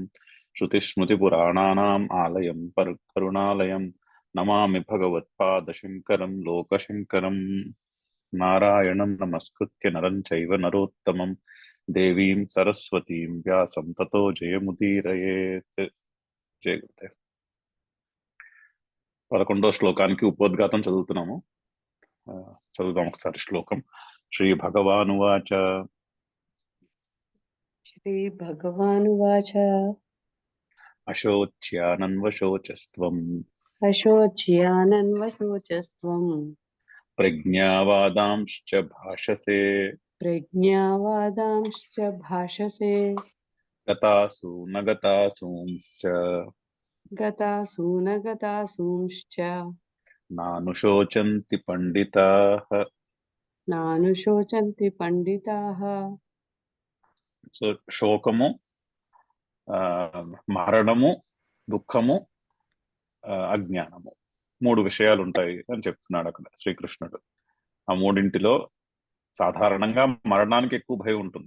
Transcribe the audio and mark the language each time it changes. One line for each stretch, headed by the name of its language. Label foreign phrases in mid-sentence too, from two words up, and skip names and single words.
Sanskrit: श्रुतिस्मृतिपुराणानाम् आलयं करुणालयं नमामि भगवत्पादशङ्करं लोकशङ्करम्। नारायणं नमस्कृत्य नरं चैव नरोत्तमं देवीं सरस्वतीं व्यासं ततो जयमुदीरयेत्।
Telugu: జయ గురుదేవ్. 11వ శ్లోకానికి ఉపోద్ఘాతం చదువుతున్నాము. చదువుదాం ఒకసారి శ్లోకం.
Sanskrit: శ్రీ భగవానువాచ श्रीभगवानुवाच అశోచ్యానన్వశోచస్త్వం अशोच्यानन्वशोचस्त्वं ప్రజ్ఞావాదాంశ్చ భాషసే प्रज्ञावादांश्च भाषसे గతాసు నగతాసూంశ్చ गतासु न गतासूंश्च నానుశోచంతి పండితాః. नानुशोचन्ति पंडिताः.
Telugu: సో శోకము, మరణము, దుఃఖము, అజ్ఞానము, మూడు విషయాలు ఉంటాయి అని చెప్తున్నాడు అక్కడ శ్రీకృష్ణుడు. ఆ మూడింటిలో సాధారణంగా మరణానికి ఎక్కువ భయం ఉంటుంది.